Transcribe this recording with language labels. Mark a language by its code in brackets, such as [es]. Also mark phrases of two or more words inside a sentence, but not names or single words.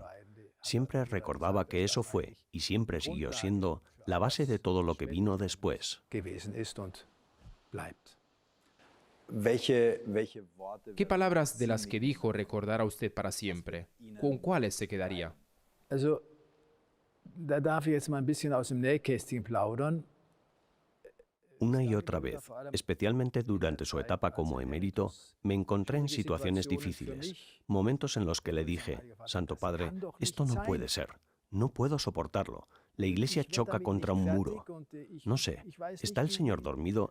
[es] Siempre recordaba que eso fue, y siempre siguió siendo, la base de todo lo que vino después. ¿Qué palabras de las que dijo recordará usted para siempre? ¿Con cuáles se quedaría? [de] Da darf ich jetzt mal ein bisschen aus dem Nähkästchen plaudern. [es] Una y otra vez, especialmente durante su etapa como emérito, me encontré en situaciones difíciles, momentos en los que le dije, Santo Padre, esto no puede ser, no puedo soportarlo, la Iglesia choca contra un muro. No sé, ¿está el Señor dormido?